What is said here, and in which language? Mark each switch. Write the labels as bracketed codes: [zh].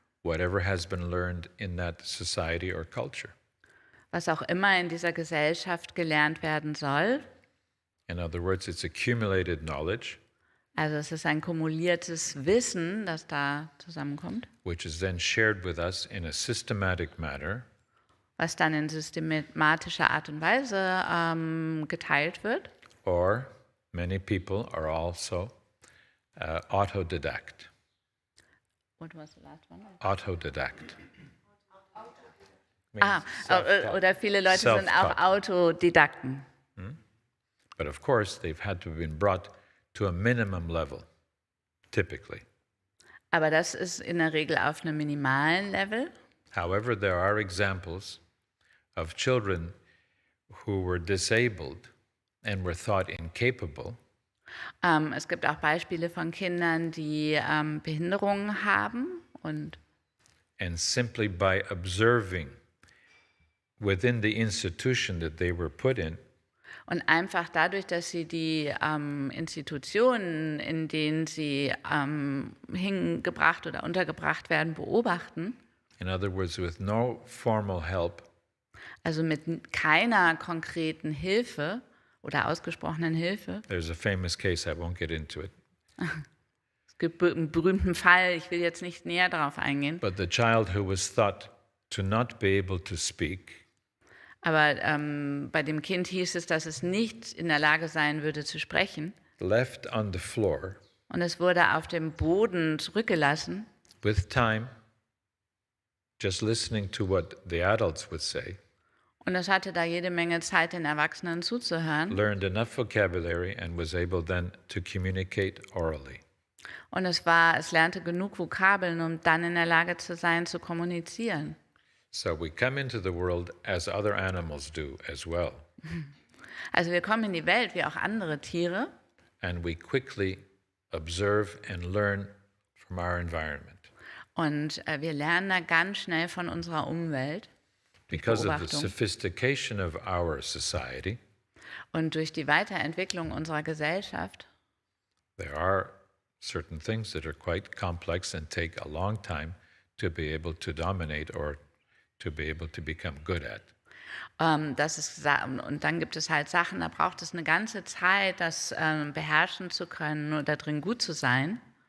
[en] whatever has been learned in that society or culture. [de] was auch immer in dieser Gesellschaft gelernt werden soll. [en] In other words, it's accumulated knowledge, [de] Also es ist ein kumuliertes Wissen, das da zusammenkommt, [en] which is then shared with us in a systematic manner, [de] was dann in systematischer Art und Weise geteilt wird. [en] or many people are also autodidact. What was the last one? Autodidact. Ah, Means self-taught. [de] oder viele Leute sind auch [en] Self-taught. [de] Autodidakten. [en] But of course, they've had to have been brought to a minimum level, typically. [de] Aber das ist in der Regel auf einem minimalen Level. [en] However, there are examples of children who were disabled and were thought incapable, [de] Es gibt auch Beispiele von Kindern, die Behinderungen haben und [en] and simply by observing within the institution that they were put in, [de] einfach dadurch, dass sie die Institutionen, in denen sie hingebracht oder untergebracht werden, beobachten, [en] in other words, with no formal help, [de] also mit keiner konkreten Hilfe oder ausgesprochenen Hilfe. [en] there's a famous case, I won't get into it, [de] Es gibt einen berühmten Fall, ich will jetzt nicht näher darauf eingehen, [en] but the child who was thought to not be able to speak [de] aber bei dem Kind hieß es, dass es nicht in der Lage sein würde zu sprechen. [en] left on the floor [de] Und es wurde auf dem Boden zurückgelassen [en] with time, just listening to what the adults would say, [de] Und es hatte da jede Menge Zeit, den Erwachsenen zuzuhören. [en] learned enough vocabulary and was able then to communicate orally. [de] Und es lernte genug Vokabeln, um dann in der Lage zu sein, zu kommunizieren. [en] So we come into the world as other animals do as well. [de] Also wir kommen in die Welt wie auch andere Tiere [en] And we quickly observe and learn from our environment. [de] und wir lernen da ganz schnell von unserer Umwelt. [en] Because of the [de] Beobachtung. [en] sophistication of our society, [de] Und durch die Weiterentwicklung unserer Gesellschaft [en] there are certain things that are quite complex and take a long time to be able to dominate or to be able to become good at. [de] und dann gibt es halt Sachen, da braucht es eine ganze Zeit, das beherrschen zu können oder drin gut zu sein.